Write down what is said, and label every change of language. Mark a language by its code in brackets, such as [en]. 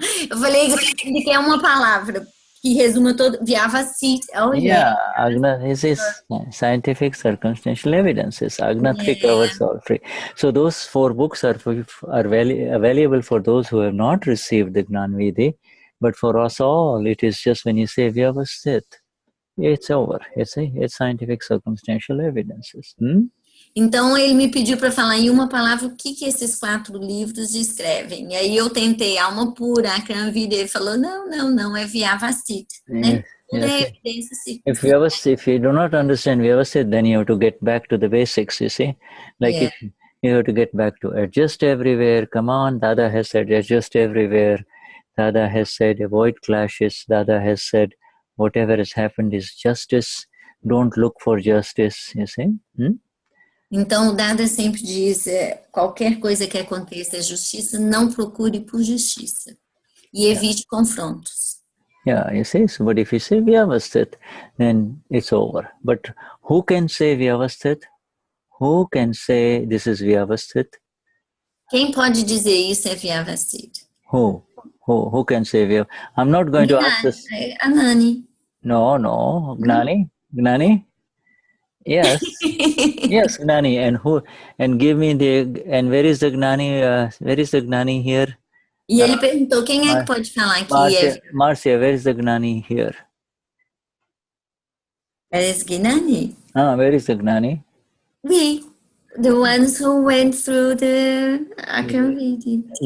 [pt] Eu falei que ele quer uma palavra que resuma todo. [gu] Vyavasit. [en] This is scientific circumstantial evidences. Agnatri covers all 3. So those 4 books are available for those who have not received the Gnan Vidhi. But for us all, it is just when you say Vyavastit, it's over. It's scientific circumstantial evidences. [pt] Então, ele me pediu para falar em uma palavra o que esses 4 livros descrevem. E aí eu tentei alma pura, Akram Vignan, ele falou, não, é Vyavastit. Né? [en] If you do not understand Vyavastit, then you have to get back to the basics, you see. If you have to get back to adjust everywhere. Come on, Dada has said adjust everywhere. Dada has said avoid clashes. Dada has said whatever has happened is justice. Don't look for justice, you see. [pt] Então, o Dada sempre diz, qualquer coisa que aconteça é justiça, não procure por justiça. E evite confrontos. [en] Yeah, you see, so, but if you say Vyavastit, then it's over. But who can say Vyavastit? Who can say this is Vyavastit? [pt] Quem pode dizer isso é Vyavastit? [en] Who can say Vyavastit? I'm not going to ask this. Gnani. No, Gnani? Yes, yes, Gnani, and give me where is the Gnani here? [pt] E ele perguntou quem é que pode falar aqui. [en] Marcia, where is the Gnani here? Where is Gnani? Where is the Gnani? We, the ones who went through the Akram Vignan.